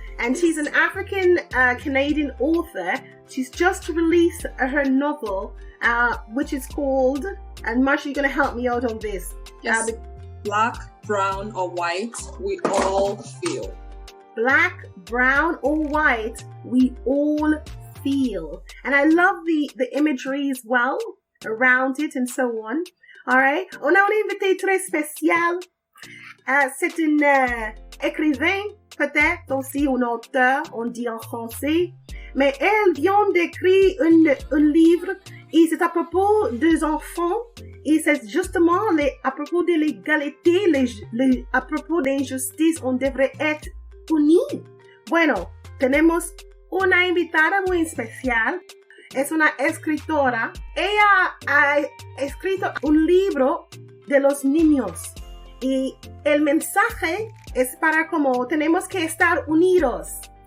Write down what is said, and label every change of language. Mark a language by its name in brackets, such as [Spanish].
[English] And she's an African Canadian author. She's just released her novel, which is called, and Marsha, you're going to help me out on this. Yes. Black, brown, or white, we all feel. Black, brown, or white, we all feel. And I love the imagery as well around it and so on. Alright. [French] On a un invité très spécial. C'est une écrivain, peut-être aussi un auteur, on dit en français. Mais elle vient d'écrire un livre et c'est à propos des enfants. Et c'est justement à propos de l'égalité, à propos d'injustice, on devrait être unis. [Spanish] Bueno, tenemos una invitada muy especial. Es una escritora. Ella ha escrito un libro de los niños. Y el mensaje es para como tenemos que estar unidos.